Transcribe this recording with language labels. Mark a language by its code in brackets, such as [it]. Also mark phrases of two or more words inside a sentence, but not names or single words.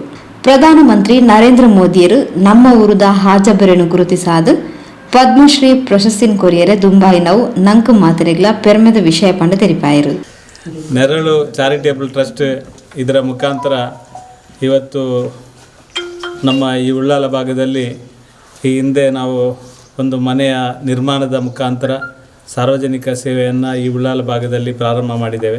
[tcy] ಪ್ರಧಾನಮಂತ್ರಿ ನರೇಂದ್ರ ಮೋದಿಯರು ನಮ್ಮ ಊರುದ ಹಾಜಬ್ಬರನ್ನು ಗುರುತಿಸಾದ ಪದ್ಮಶ್ರೀ ಪ್ರಶಸ್ತಿನ ಕೊರಿಯರೆ ದುಂಬಾಯಿ ನಾವು ನಂಕು ಮಾತಿರೆಗ್ಲ ಪೆರ್ಮೆದ ವಿಷಯ ಪಂಡ ತೆರಿಪಾಯರು. [kn] ನೆರಳು ಚಾರಿಟೇಬಲ್ ಟ್ರಸ್ಟ್ ಇದರ ಮುಖಾಂತರ ಇವತ್ತು ನಮ್ಮ ಈ ಉಳ್ಳಾಲ ಭಾಗದಲ್ಲಿ ಈ ಹಿಂದೆ ನಾವು ಒಂದು ಮನೆಯ ನಿರ್ಮಾಣದ ಮುಖಾಂತರ ಸಾರ್ವಜನಿಕ ಸೇವೆಯನ್ನು ಈ ಉಳ್ಳಾಲ ಭಾಗದಲ್ಲಿ ಪ್ರಾರಂಭ ಮಾಡಿದ್ದೇವೆ.